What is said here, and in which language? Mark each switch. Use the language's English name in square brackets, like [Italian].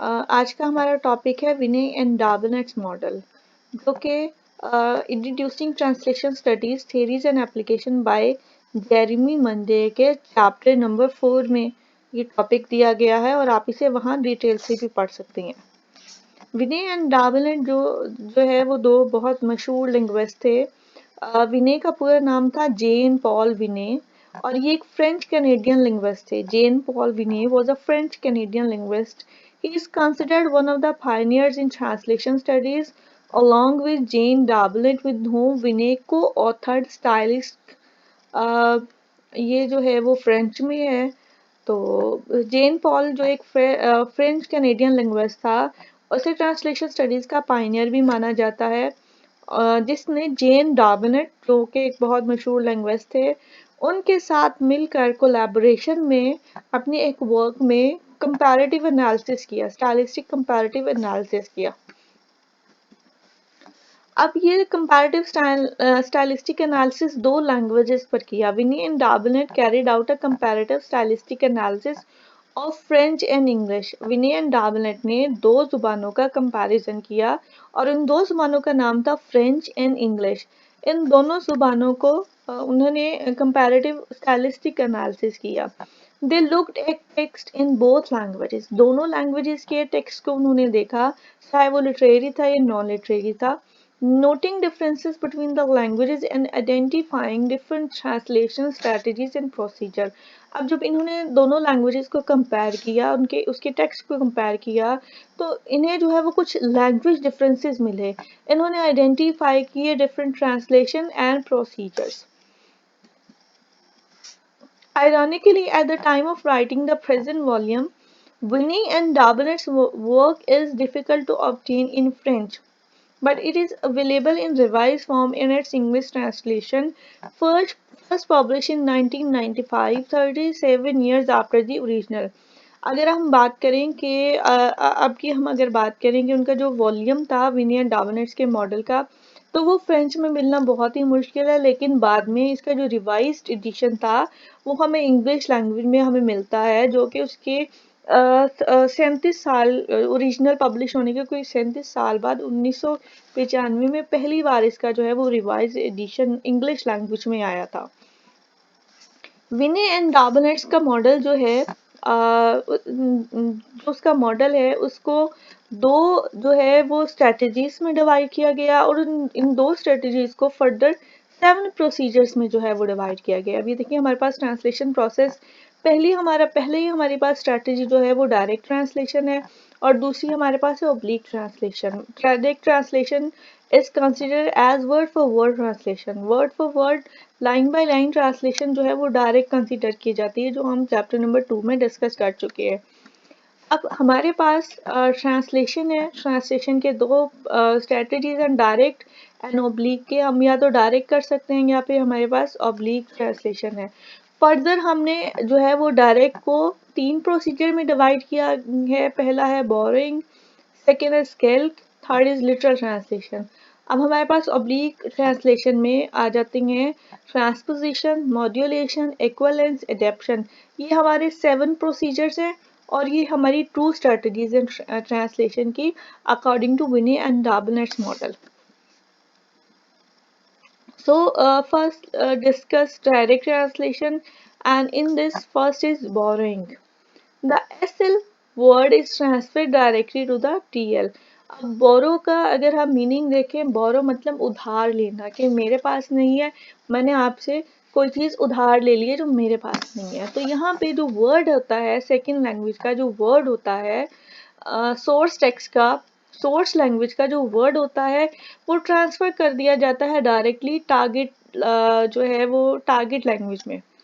[Urdu] آج کا ہمارا ٹاپک ہے ونے اینڈ ڈاربنیٹس ماڈل، جو کہ introducing translation studies theories and application by Jeremy Monday کے چیپٹر نمبر 4 میں یہ ٹاپک دیا گیا ہے، اور آپ اسے وہاں ڈیٹیل سے بھی پڑھ سکتے ہیں. ونے اینڈ ڈاربنیٹ جو ہے وہ دو بہت مشہور لنگوسٹ تھے. ونے کا پورا نام تھا جین پال ونے، اور یہ ایک فرینچ کینیڈین لنگوسٹ تھے. [English] Jean Paul Vinay was a French Canadian linguist. He is considered one of the pioneers in translation studies, along with Jane Darbellet, with whom Vinay co-authored Stylist. [Urdu] یہ جو ہے وہ فرینچ میں ہے. تو جین پال جو ایک فرینچ کینیڈین لنگوسٹ تھا، اسے ٹرانسلیشن اسٹڈیز کا پائنیئر بھی مانا جاتا ہے، جس نے جین ڈاربنیٹ جو کہ ایک بہت مشہور لنگوسٹ تھے ان کے ساتھ مل کر کولیبوریشن میں اپنے ایک ورک میں کمپیریٹیو انالیسس کیا، اسٹائلسٹک کمپیریٹیو انالیسس کیا. اب یہ کمپیریٹیو اسٹائلسٹک انالیسس دو لینگویجز پر کیا. [English] Vinay and Darbelnet carried out a comparative stylistic analysis of French and English. [Urdu] ونی and ڈاربنیٹ نے دو زبانوں کا کمپیریزن کیا، اور ان دو زبانوں کا نام تھا فرینچ اینڈ انگلش. ان دونوں زبانوں کو انہوں نے کمپیریٹیو اسٹائلسٹک انالیسس کیا. [English] They looked at text in both languages. [Urdu] دونوں لینگویجز کے ٹیکسٹ کو انہوں نے دیکھا، چاہے وہ لٹریری تھا یا نان لٹریری تھا. [English] Noting differences between the languages and identifying different translation strategies and procedure. [Urdu] اب جب انہوں نے دونوں لینگویجز کو کمپیئر کیا، اس کے ٹیکسٹ کو کمپیئر کیا، تو انہیں جو ہے وہ کچھ لینگویج ڈفرینسز ملے. انہوں نے آئیڈینٹیفائی کیے different translation and procedures. [English] Ironically, at the time of writing the present volume, Vinay and Darbinet's work is difficult to obtain in French, but it is available in revised form in its English translation, first published in 1995, 37 years after the original. [Urdu] اگر ہم بات کریں کہ اب کی ہم اگر بات کریں کہ ان کا جو والیوم تھا ونی اینڈ ڈاربنیٹس کے ماڈل کا، تو وہ فرینچ میں ملنا بہت ہی مشکل ہے، لیکن بعد میں اس کا جو ریوائزڈ ایڈیشن تھا وہ ہمیں انگلش لینگویج میں ہمیں ملتا ہے، جو کہ اس کے 37 سال اوریجنل پبلش ہونے کے کوئی 37 سال بعد 1995 میں پہلی بار اس کا جو ہے وہ ریوائز ایڈیشن انگلش لینگویج میں آیا تھا. ونے اینڈ ڈاربنیٹس کا ماڈل جو ہے جو اس کا ماڈل ہے اس کو دو جو ہے وہ اسٹریٹجیز میں ڈیوائڈ کیا گیا، اور ان دو اسٹریٹجیز کو فردر 7 پروسیجرز میں جو ہے وہ ڈیوائڈ کیا گیا. ابھی دیکھیں ہمارے پاس ٹرانسلیشن پروسیس پہلے ہی ہمارے پاس اسٹریٹجی جو ہے وہ ڈائریکٹ ٹرانسلیشن ہے، اور دوسری ہمارے پاس ہے oblique translation. [English] Direct translation is considered as word for word translation. [Urdu] Word for word line by line translation جو ہے وہ ڈائریکٹ کنسیڈر کی جاتی ہے، جو ہم چیپٹر نمبر 2 میں ڈسکس کر چکے ہیں. اب ہمارے پاس ٹرانسلیشن ہے، ٹرانسلیشن کے دو اسٹریٹجیز ہیں، ڈائریکٹ اینڈ اوبلیک کے. ہم یا تو ڈائریکٹ کر سکتے ہیں یا پھر ہمارے پاس اوبلیک ٹرانسلیشن ہے. فردر ہم نے جو ہے وہ ڈائریکٹ کو 3 پروسیجر میں ڈیوائڈ کیا ہے. پہلا ہے بوروئنگ، سیکنڈ ہے scalp, third is literal translation. اب ہمارے پاس اوبلیک ٹرانسلیشن میں آ جاتی ہیں ٹرانسپوزیشن، ماڈیولیشن، ایکویلنس، ایڈیپشن. یہ ہمارے 7 پروسیجرز ہیں، اور یہ ہماری 2 اسٹریٹجیز ہیں ٹرانسلیشن کی according to ونی and ڈاربنیٹس model. [English] So first discuss direct translation, and in this first is borrowing. The SL word is transferred directly to the TL. [Urdu] اب بورو کا اگر ہم میننگ دیکھیں، بورو مطلب ادھار لینا، کہ میرے پاس نہیں ہے، میں نے آپ سے کوئی چیز ادھار لے لی ہے جو میرے پاس نہیں ہے. تو یہاں پہ جو ورڈ ہوتا ہے سیکنڈ لینگویج کا جو ورڈ ہوتا ہے سورس ٹیکسٹ کا، سورس لینگویج کا جو ورڈ ہوتا ہے وہ ٹرانسفر کر دیا جاتا ہے ڈائریکٹلی ٹارگٹ جو ہے وہ ٹارگٹ لینگویج میں.